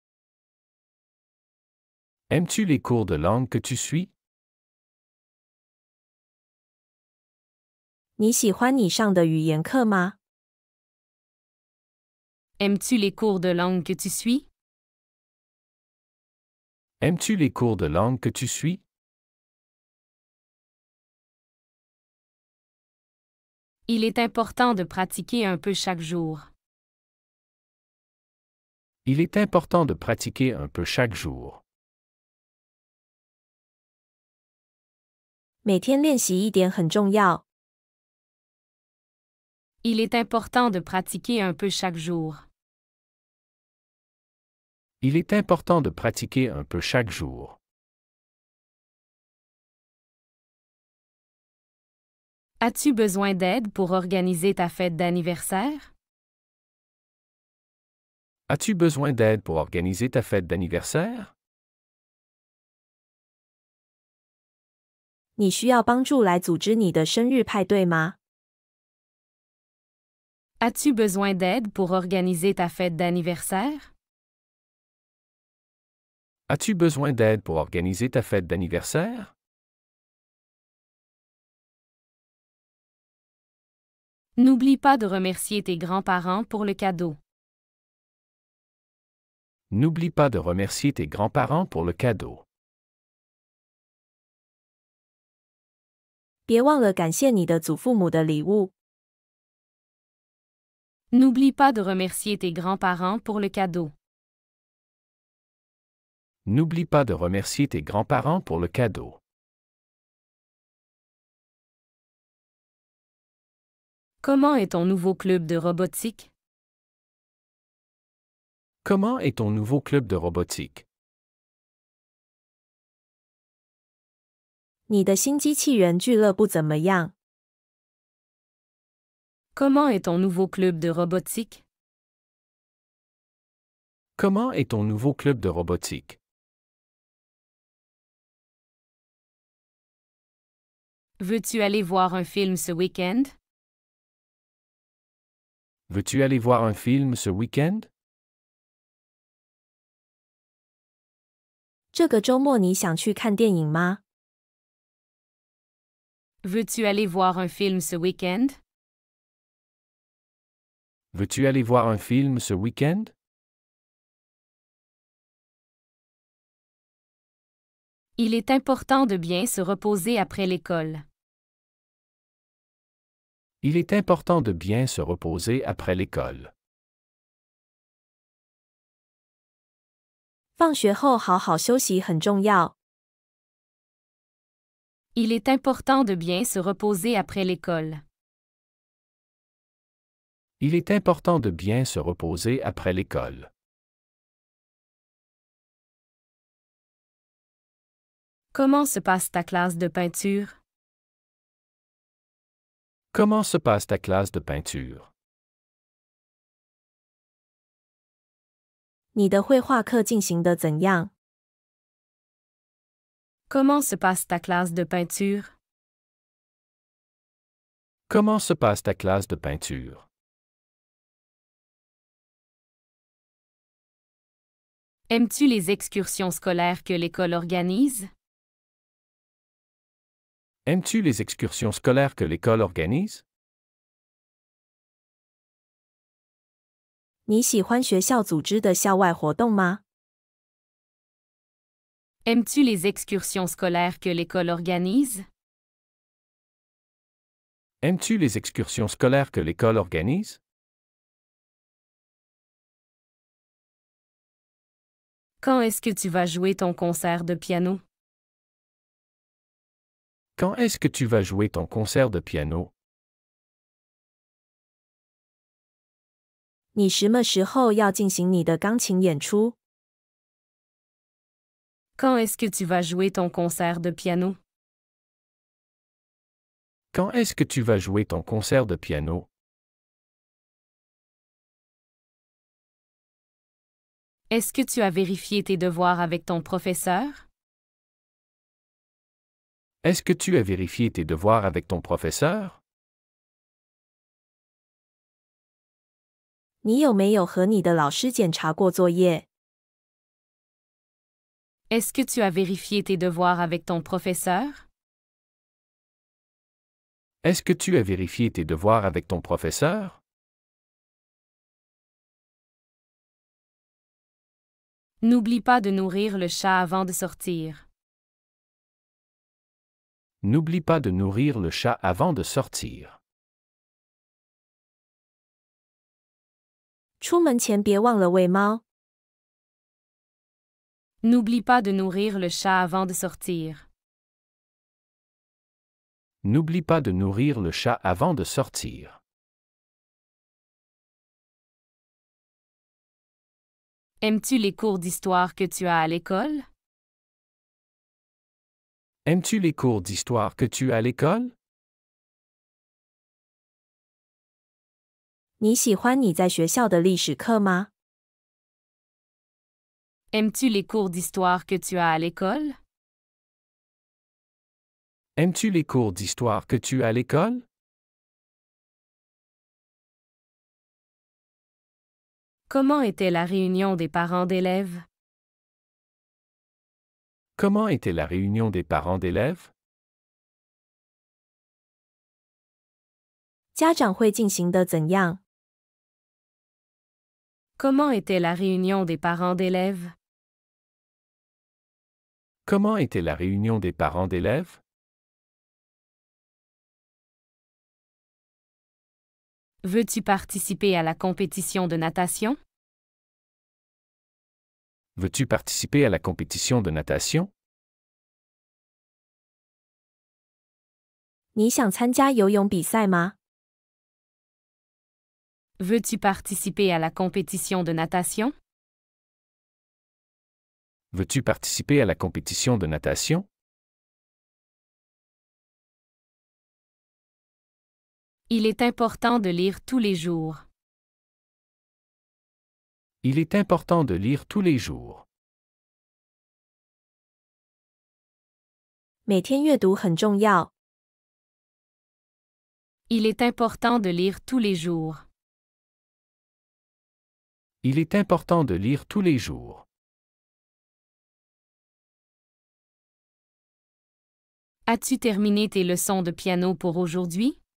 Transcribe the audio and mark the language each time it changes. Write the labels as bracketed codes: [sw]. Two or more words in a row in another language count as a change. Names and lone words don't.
[fr] Aimes-tu les cours de langue que tu suis? [zh] 你喜欢你上的语言课吗？ [fr] Aimes-tu les cours de langue que tu suis? Aimes-tu les cours de langue que tu suis? Il est important de pratiquer un peu chaque jour. Il est important de pratiquer un peu chaque jour. [zh] 每天练习一点很重要。 [fr] Il est important de pratiquer un peu chaque jour. Il est important de pratiquer un peu chaque jour. As-tu besoin d'aide pour organiser ta fête d'anniversaire? As-tu besoin d'aide pour organiser ta fête d'anniversaire? [zh] 你需要帮助来组织你的生日派对吗？ [fr] As-tu besoin d'aide pour organiser ta fête d'anniversaire? As-tu besoin d'aide pour organiser ta fête d'anniversaire? N'oublie pas de remercier tes grands-parents pour le cadeau. N'oublie pas de remercier tes grands-parents pour le cadeau. [zh] 别忘了感谢你的祖父母的礼物。 [fr] N'oublie pas de remercier tes grands-parents pour le cadeau. N'oublie pas de remercier tes grands-parents pour le cadeau. Comment est ton nouveau club de robotique? Comment est ton nouveau club de robotique? [zh] 你的新机器人俱乐部怎么样？ [fr] Comment est ton nouveau club de robotique? Comment est ton nouveau club de robotique? Veux-tu aller voir un film ce week-end? Veux-tu aller voir un film ce week-end? [zh] 这个周末你想去看电影吗？ [fr] Veux-tu aller voir un film ce week-end? Veux-tu aller voir un film ce week-end? Il est important de bien se reposer après l'école. Il est important de bien se reposer après l'école. [zh] 放学后好好休息很重要。 [fr] Il est important de bien se reposer après l'école. Il est important de bien se reposer après l'école. Comment se passe ta classe de peinture? Comment se passe ta classe de peinture? [zh] 你的绘画课进行得怎样？ [fr] Comment se passe ta classe de peinture? Comment se passe ta classe de peinture? Aimes-tu les excursions scolaires que l'école organise? Aimes-tu les excursions scolaires que l'école organise? [zh] 你喜欢学校组织的校外活动吗？ [fr] Aimes-tu les excursions scolaires que l'école organise? Aimes-tu les excursions scolaires que l'école organise? Quand est-ce que tu vas jouer ton concert de piano? Quand est-ce que tu vas jouer ton concert de piano? [zh] 你什么时候要进行你的钢琴演出？ [fr] Quand est-ce que tu vas jouer ton concert de piano? Quand est-ce que tu vas jouer ton concert de piano? Est-ce que tu as vérifié tes devoirs avec ton professeur? Est-ce que tu as vérifié tes devoirs avec ton professeur? [zh] 你有没有和你的老师检查过作业？ [fr] Est-ce que tu as vérifié tes devoirs avec ton professeur? Est-ce que tu as vérifié tes devoirs avec ton professeur? N'oublie pas de nourrir le chat avant de sortir. N'oublie pas de nourrir le chat avant de sortir. [zh] 出门前别忘了喂猫。 [fr] N'oublie pas de nourrir le chat avant de sortir. N'oublie pas de nourrir le chat avant de sortir. Aimes-tu les cours d'histoire que tu as à l'école? Aimes-tu les cours d'histoire que tu as à l'école? [zh] 你喜欢你在学校的历史课吗？ [fr] Aimes-tu les cours d'histoire que tu as à l'école? Aimes-tu les cours d'histoire que tu as à l'école? Comment était la réunion des parents d'élèves? Comment était la réunion des parents d'élèves? [zh] 家长会进行得怎样？ [fr] Comment était la réunion des parents d'élèves? Comment était la réunion des parents d'élèves? Veux-tu participer à la compétition de natation? Veux-tu participer à la compétition de natation? [zh] 你想参加游泳比赛吗？ [fr] Veux-tu participer à la compétition de natation? Veux-tu participer à la compétition de natation? Il est important de lire tous les jours. Il est important de lire tous les jours. [zh] 每天阅读很重要。 [fr] Il est important de lire tous les jours. Il est important de lire tous les jours. As-tu terminé tes leçons de piano pour aujourd'hui?